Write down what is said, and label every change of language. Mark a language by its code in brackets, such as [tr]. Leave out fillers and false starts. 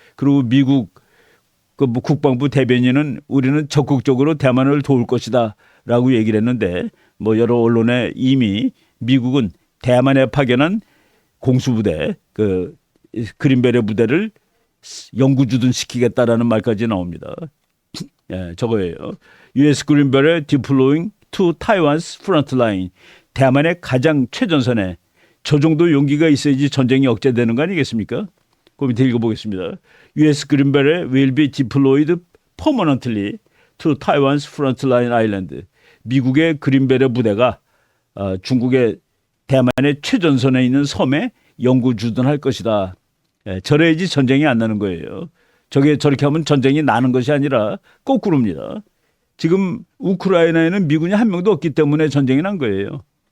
[ko] 그리고 미국 국방부 대변인은 우리는 적극적으로 대만을 도울 것이다라고 얘기를 했는데 뭐 여러 언론에 이미 미국은 대만에 파견한 공수부대 그린베레 부대를 영구주둔 시키겠다라는 말까지 나옵니다. 예, 저거예요. U.S. [en] Greenberet deploying to Taiwan's front line. [ko] 대만의 가장 최전선에 저 정도 용기가 있어야지 전쟁이 억제되는 거 아니겠습니까? 그 밑에 읽어보겠습니다. [en] U.S. Greenberet will be deployed permanently to Taiwan's front line island. [ko] 미국의 그린베레 부대가 중국의 대만의 최전선에 있는 섬에 영구주둔할 것이다. 예, 저래야지 전쟁이 안 나는 거예요. 저렇게 하면 전쟁이 나는 것이 아니라 거꾸로입니다. 지금 우크라이나에는 미군이 한 명도 없기 때문에 전쟁이 난 거예요.